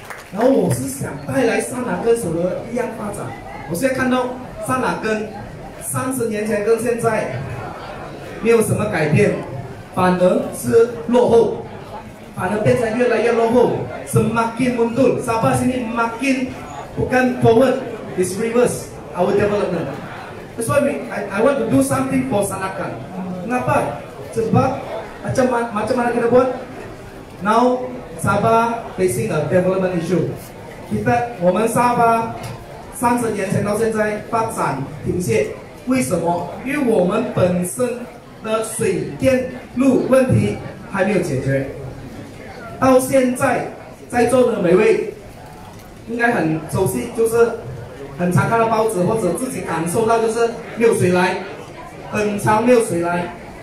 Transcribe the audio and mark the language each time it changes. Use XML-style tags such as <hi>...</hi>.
<zh>然后我是想带来沙拿根什么一样发展。我现在看到沙拿根30年前跟现在没有什么改变，反而是落后，反而变成越来越落后 ，</zh> <ms>semakin mundur. Sabah sini makin bukan forward,</ms> <en>it's reverse our development. That's why I want to do something for Sanakan.</en> <ms>Kenapa? Sebab macam mana kita buat?</ms> <en>Now Sabah facing a development issue.</en> <zh>我们沙巴30年前到现在发展停歇，为什么？因为我们本身的水电路问题还没有解决。到现在在座的每位应该很熟悉，就是很常看到报纸或者自己感受到，就是没有水来，很长没有水来。</zh>